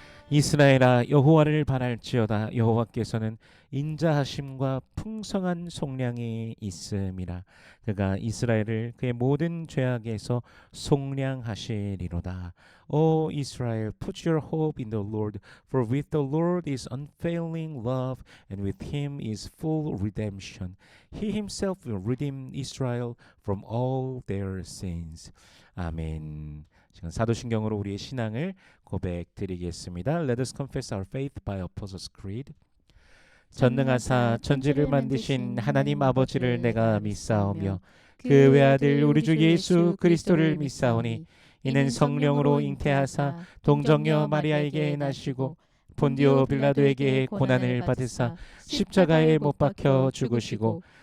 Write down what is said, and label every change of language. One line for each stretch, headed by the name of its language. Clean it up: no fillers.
Korean: 이스라엘아 여호와를 바랄지어다. 여호와께서는 인자하심과 풍성한 속량이 있음이라. 그가 이스라엘을 그의 모든 죄악에서 속량하시리로다.
English: O Israel, put your hope in the Lord, for with the Lord is unfailing love, and with him is full redemption. He himself will redeem Israel from all their sins.
Korean: 아멘. 지금 사도신경으로 우리의 신앙을 고백드리겠습니다.
English: Let us confess our faith by Apostles' Creed.
Korean: 전능하사 천지를 만드신 하나님 아버지를 내가 믿사오며 그 외아들 우리 주 예수 그리스도를 믿사오니 이는 성령으로 잉태하사 동정녀 마리아에게 나시고 본디오 빌라도에게 고난을 받으사 십자가에 못 박혀 죽으시고